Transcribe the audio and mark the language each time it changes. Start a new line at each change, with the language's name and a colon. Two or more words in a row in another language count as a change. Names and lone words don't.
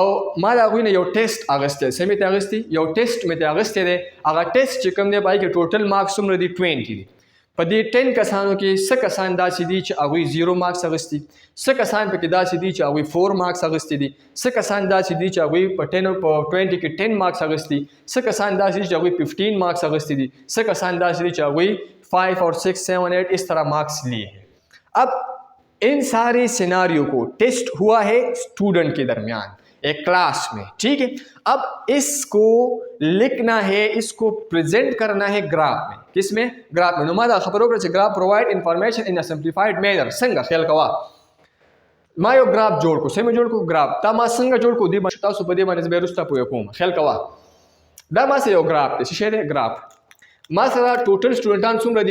Pashto: ما د هغوی نه یو ټیسټ اخیستی څه مې ترې اخیستی یو ټیسټ مې ترې اخیستی دی هغه ټیسټ چې کوم دی پای کې ټوټل مارکس څومره دي 20 دي په دې 10 کسانو کې څه کسان داسې دي چې هغوی 0 مارکس اخیستي څه کسان پکې داسې دي چې هغوی 4 مارکس اخیستي دي څه کسان داسې دي چې هغوی په 20 کې 10 مارکس اخیستي څه کسان داسې دي چې هغوی 15 مارکس اخیستي دي څه کسان داسې دي چې هغوی 5
Urdu: اور 6 7 8 اس طرح مارکس لیے ہیں اب ان سارے سیناریو کو ٹیسٹ ہوا ہے اسٹوڈنٹ کے درمیان ایک کلاس میں ٹھیک ہے اب اس کو لکھنا ہے اس کو پریزنٹ کرنا ہے گراف میں کس میں گراف میں
Pashto: نو ما دا خبرو کړه چې
English: graph provide information in a simplified manner
Pashto: څنګه خیال کوه ما یو گراف جوړ کو سم جوړ کو گراف دا ما څنګه جوړ کو دی ما تاسو په دې باندې بیرسته پوهه کوم خیال کوه دا ما سره یو گراف دی څه دی گراف ما سره ټوټل سټوډنټان څومره